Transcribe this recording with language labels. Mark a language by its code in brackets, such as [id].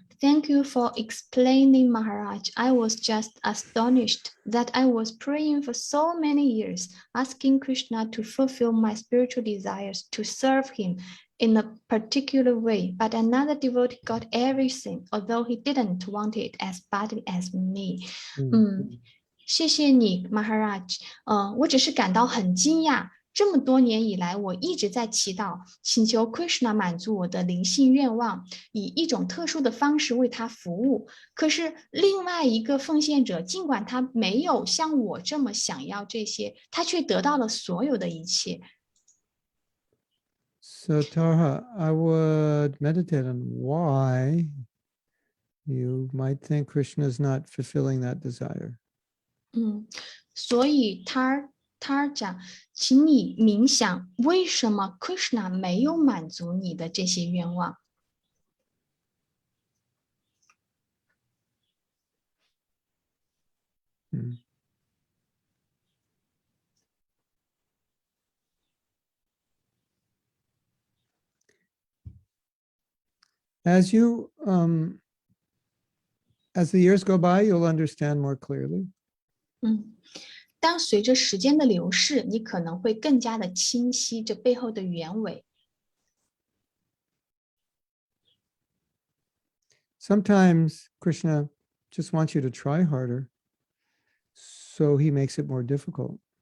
[en] Thank you for explaining, Maharaj. I was just astonished that I was praying for so many years, asking Krishna to fulfill my spiritual desires to serve him in a particular way. But another devotee got everything, although he didn't want it as badly as me. [zh] 谢谢你 Maharaj。我只是感到很惊讶。这么多年以来，我一直在祈祷，请求 Krishna 满足我的灵性愿望，以一种特殊的方式为他服务。可是另外一个奉献者，尽管他没有像我这么想要这些，他却得到了所有的一切。 [en] So Tara, I would meditate on why you might think Krishna is not fulfilling that desire. [zh] 所以他讲，请你冥想，为什么 Krishna 没有满足你的这些愿望？ [en] As you, as the years go by, you'll understand more clearly. [zh] 当随着时间的流逝，你可能会更加的清晰这背后的原委。 [en] Sometimes Krishna just wants you to try harder, so he makes it more difficult.